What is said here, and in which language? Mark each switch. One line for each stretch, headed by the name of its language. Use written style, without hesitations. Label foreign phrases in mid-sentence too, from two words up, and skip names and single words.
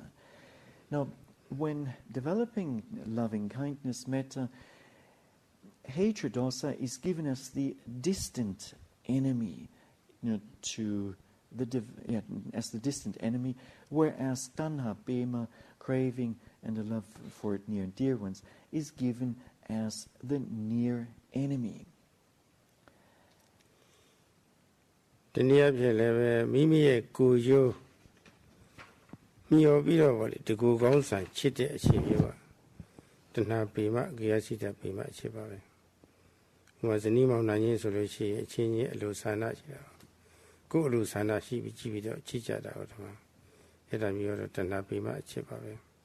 English: Now, when developing loving kindness metta, hatred dosa is given as the distant enemy as the distant enemy, whereas
Pali: tanha, pema,
English: craving, and the love for near and dear ones is given as the near enemy.
Burmese: တနည်းအားဖြင့်လည်းပဲမိမိရဲ့ကိုယ်ရိုးမျောပြီးတော့ဗောလေတကူကောင်းဆန်ချစ်တဲ့အခြေမျိုး ပါတဏှာပေမဂေယစိတပေမအချက်ပါပဲဟိုမှာဇနီးမောင်နှံချင်းဆိုလို့ရှိရင်အချင်းချင်းအလိုဆန္ဒရှိတာကိုယ်အလိုဆန္ဒရှိပြီးကြည့်ပြီးတော့ချစ်ကြတာဟုတ်တယ်မှာအဲ့ဒါမျိုးတော့တဏှာပေမအချက်ပါပဲ